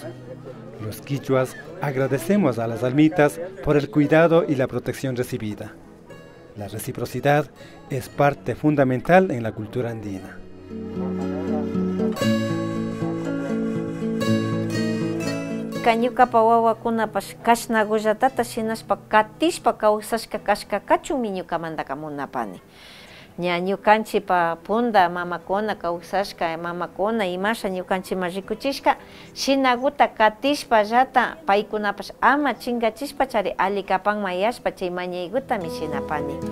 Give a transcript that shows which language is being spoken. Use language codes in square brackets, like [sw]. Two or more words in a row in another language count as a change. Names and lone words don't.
[es] Los quichuas agradecemos a las almitas por el cuidado y la protección recibida. La reciprocidad es parte fundamental en la cultura andina. [qu] Kañukapa wawakunapas kashnagullatata shinaspa katishpa kawsashka kashkakachunmi ñukamanta munapani. Ña ñukanchipa punda mamakuna kawsashka mamakuna imasha ñukanchima rikuchishka shinaguta katishpa llata paykunapas ama chingachishpa chari ali kapan mayashpa chay mañaygutami shinapani.